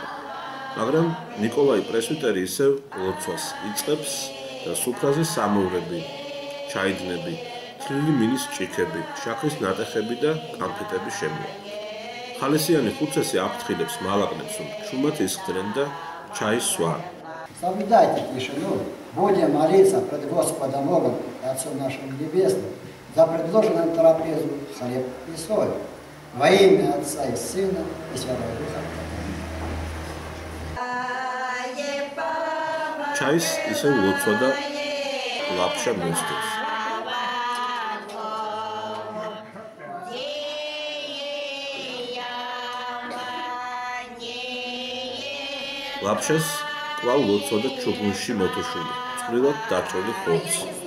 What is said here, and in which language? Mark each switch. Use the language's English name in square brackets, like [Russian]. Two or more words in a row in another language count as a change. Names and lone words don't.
[Georgian] მაგრამ ნიკოლაი პრესვიტერი ისევ ლოცვას იწყებს და სუფრაზე სამეურები, ჩაიდნები, თლილი მინის ჭიქები, შაქრის ნატეხები და კანფეტები შემოაქვთ. ხალისიანი ხუცესი აფრთხილებს მალაკნებს, რომ ჩუმად ისხდნენ და ჩაის swaan. [Russian] Соблюдайте тишину, будем молиться пред Господом Богом и Отцом нашим Небесным за предложенную трапезу хлеб и соль во имя Отца и Сына и Святого Духа. [Georgian] ჩაის ისევ ლოცვა და ლაფშა მოსდევს. ლაფშას კვლავ ლოცვა და ჩუღუნში მოთოშული, წვრილად დაწველი ხორცი.